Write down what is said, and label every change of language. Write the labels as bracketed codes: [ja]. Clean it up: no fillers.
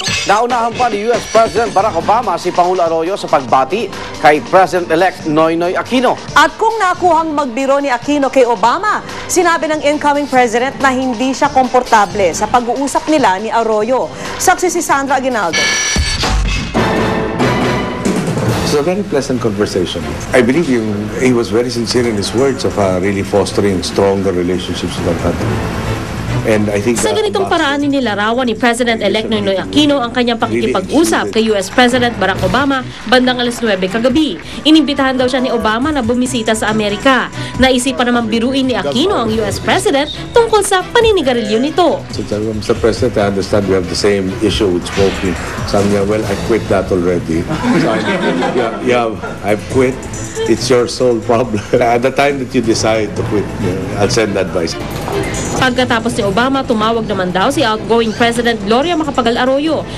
[tl] Naunahan pa ni US President Barack Obama si Pangulo Arroyo sa pagbati kay President-elect Noynoy Aquino. At kung nakuhang magbiro ni Aquino kay Obama, sinabi ng incoming president na hindi siya komportable sa pag-uusap nila ni Arroyo. Saksi si Sandra Aguinaldo. [en] It's a very pleasant conversation. I believe he was very sincere in his words of really fostering stronger relationships with our country. And I think [tl] sa ganitong paraan nilarawan ni President-elect Noynoy Aquino ang kanyang pakikipag-usap kay US President Barack Obama bandang alas 9 kagabi. Inimbitahan daw siya ni Obama na bumisita sa Amerika. Naisipan naman biruin ni Aquino ang US President tungkol sa paninigarilyo nito. [en] Mr. President, I understand we have the same issue with smoking. [tl] Sabi niya, [en] well, I quit that already. So, I've quit. It's your sole problem. At the time that you decide to quit, I'll send advice. [tl] Pagkatapos ni Obama, tumawag naman daw si outgoing President Gloria Macapagal Arroyo.